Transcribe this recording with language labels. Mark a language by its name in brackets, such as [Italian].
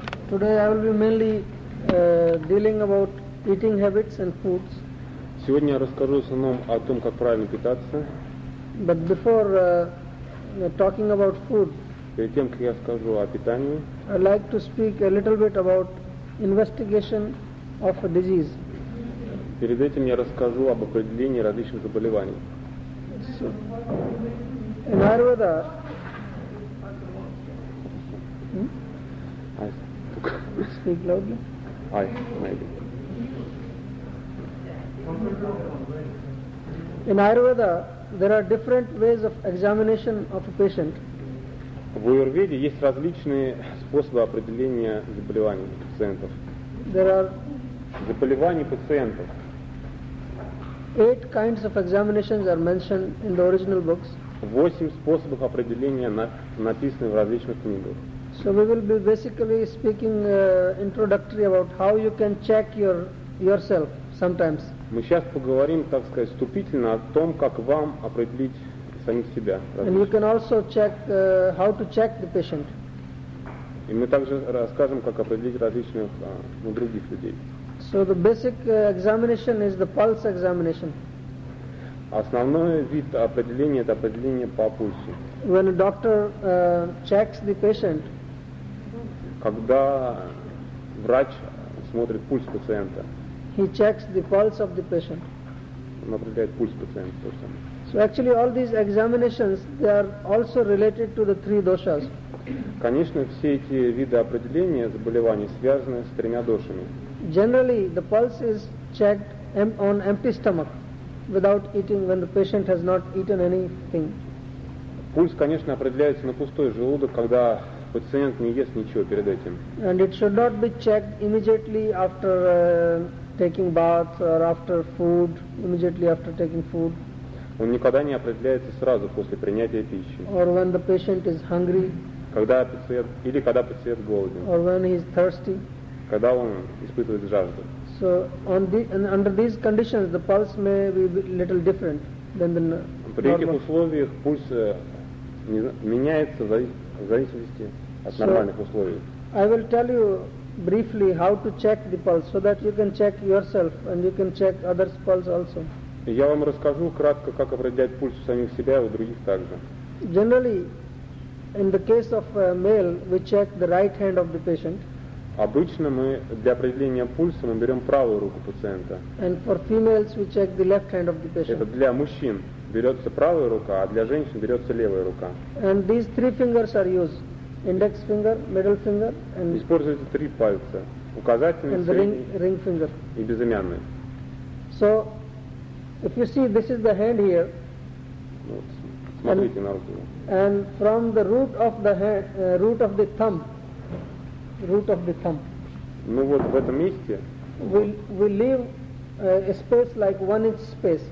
[English] Today I will be mainly dealing about eating habits and foods. [Russian] Сегодня я расскажу в основном о том, как правильно питаться. [English] But before talking about food, [Russian] перед тем, как я скажу о питании, [English] I'd like to speak a little bit about investigation of a disease. [Russian] Перед этим я расскажу об определении различных заболеваний. [English] So, in Ayurveda, speak loudly. Aye, maybe. In Ayurveda, there are different ways of examination of a patient. [Russian] В Аюрведе есть различные способы определения заболеваний пациентов. [English] There are [Russian] заболеваний пациентов. [English] 8 kinds of examinations are mentioned in the original books. [Russian] 8 способов определения написаны в различных книгах. [English] So we will be basically speaking introductory about how you can check yourself sometimes. [Russian] Мы сейчас поговорим, так сказать, вступительно о том, как вам определить самих себя. [English] And you can also check how to check the patient. [Russian] И мы также расскажем, как определить различных других людей. [English] So the basic examination is the pulse examination. [Russian] Основной вид определения – это определение по пульсу. [English] When a doctor checks the patient, [Russian] когда врач смотрит пульс пациента, [English] he checks the pulse of the patient. [Russian] Он определяет пульс пациента. [English] So actually all these examinations, they are also related to the three doshas. [Russian] Конечно, все эти виды определения заболеваний связаны с тремя дошами. [English] Generally, the pulse is checked on empty stomach without eating when the patient has not eaten anything. [Russian] Пульс, конечно, определяется на пустой желудок, когда пациент не ест ничего перед этим. [English] And it should not be checked immediately after taking bath or after food, immediately after taking food. [Russian] Он никогда не определяется сразу после принятия пищи. [English] Or when the patient is hungry. [Russian] Когда пациент голоден. [English] Or when he is thirsty. [Russian] Когда он испытывает жажду. [English] So under these conditions, the pulse may be a little different than the normal. [Russian] При этих условиях пульс меняется в зависимости от нормальных условий. [English] I will tell you briefly how to check the pulse, so that you can check yourself and you can check others' pulse also. [Russian] Я вам расскажу кратко, как определять пульс у самих себя и у других также. [English] Generally, in the case of a male, we check the right hand of the patient. [Russian] Обычно мы для определения пульса мы берем правую руку пациента. [English] And for females we check the left hand of the patient. [Russian] Это для мужчин берется правая рука, а для женщин берется левая рука. [English] And these three fingers are used: index finger, middle finger, and. [Russian] Используются три пальца: указательный, [English] and [Russian] средний, [English] ring finger. [Russian] И безымянный. [English] So, if you see, this is the hand here. [Russian] Вот, смотрите на руку. [English] And from the root of the hand, root of the thumb. Root of the thumb. [Russian] Ну вот в этом месте. [English] We leave a space like 1 inch space.